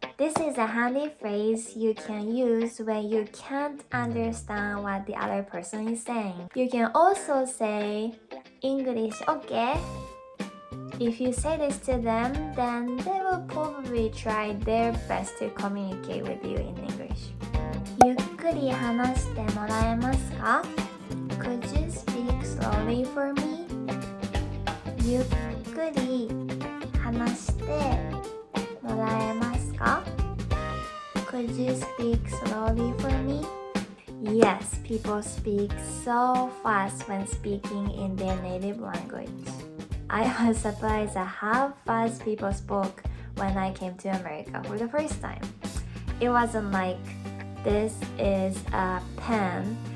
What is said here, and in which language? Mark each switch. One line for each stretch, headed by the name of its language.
English: This is a handy phrase you can use when you can't understand what the other person is saying. You can also say English okay. If you say this to them, then they will probably try their best to communicate with you in English.
Japanese: ゆっくり話してもらえますか？
English: Could you speak slowly for me?
Japanese: ゆっくり話してもらえますか？
English: Could you speak slowly for me? Yes, people speak so fast when speaking in their native language. I was surprised at how fast people spoke when I came to America for the first time. It wasn't like this is a pen